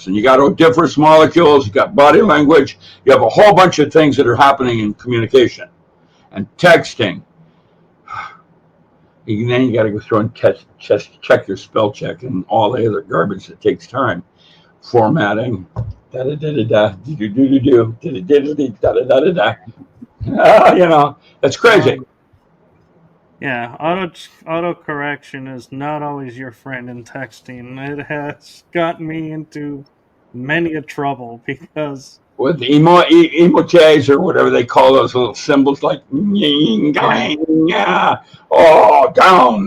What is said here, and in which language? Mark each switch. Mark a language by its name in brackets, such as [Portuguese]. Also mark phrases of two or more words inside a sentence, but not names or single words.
[English] You got odoriferous molecules, you got body language, you have a whole bunch of things that are happening in communication. And texting, and then you got to go through and check your spell check and all the other garbage that takes time. Formatting, da da da da da, do do do do do, da da da da da da. You know, that's crazy. Yeah, auto correction is not always your friend in texting. It has gotten me into many a trouble because With the emojis or whatever they call those little symbols, like oh down.